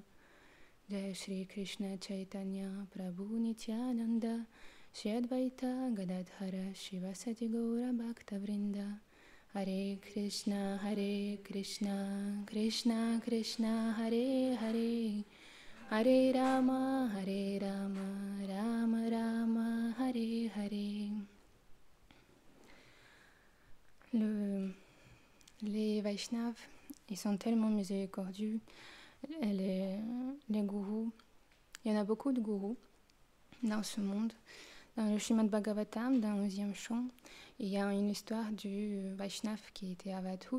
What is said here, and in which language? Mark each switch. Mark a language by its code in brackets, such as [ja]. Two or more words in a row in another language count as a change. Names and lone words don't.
[sa] Jai Shri Krishna Chaitanya Prabhu Nityananda Shri Advaita Gadadhara Shivasati Gaura Bhakta Vrinda. Hare Krishna Krishna Krishna Hare Hare Hare Rama Rama Rama Hare Hare. [fr] Les Vaishnavas, ils sont tellement miséricordieux. Les gourous, il y en a beaucoup de gourous dans ce monde. Dans le Srimad Bhagavatam, dans le 11e chant, il y a une histoire du Vaishnav qui était à Avadhut.